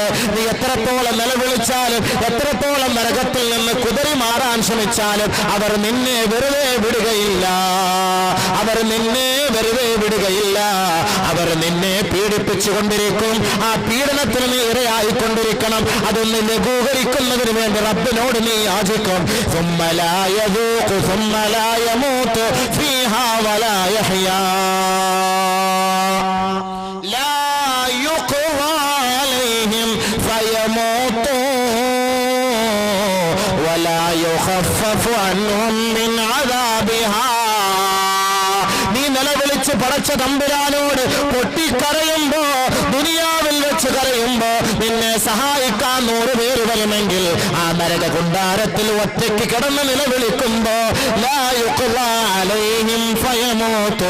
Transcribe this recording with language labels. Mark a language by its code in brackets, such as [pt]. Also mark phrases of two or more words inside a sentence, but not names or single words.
[ml] നീ എത്രത്തോളം നിലവിളിച്ചാലും എത്രത്തോളം നരകത്തിൽ നിന്ന് കുതറി മാറാൻ ശ്രമിച്ചാലും അവർ നിന്നെ വെറുതെ വിടുകയില്ല. അവർ നിന്നെ വെറുതെ വിടുകയില്ല. അവർ നിന്നെ പീഡിപ്പിച്ചുകൊണ്ടിരിക്കും. ആ പീഡനത്തിന് നീ ഇരയായിക്കൊണ്ടിരിക്കണം. അതൊന്ന് ലഘൂകരിക്കുന്നതിന് വേണ്ടി റബ്ബിനോട് നീ യാചിക്കും. [ar] ثم لا يذوق ثم لا يموت فيها ولا يحيا لا يقضى عليهم فيموتوا ولا يخفف عنهم من عذابها. [ml] നിലവിളിച്ച് പടച്ച തമ്പുരാനോട് പൊട്ടിക്കരയുമ്പോ, ദുനിയാവിൽ വെച്ച് കരയുമ്പോ നിന്നെ സഹായിക്കാൻ 100 പേര് വരുമെങ്കിൽ ആ നരക കുണ്ടാരത്തിൽ ഒറ്റയ്ക്ക് കിടന്ന് നിലവിളിക്കുമ്പോ [ar] لا يقضى عليهم فيموتوا.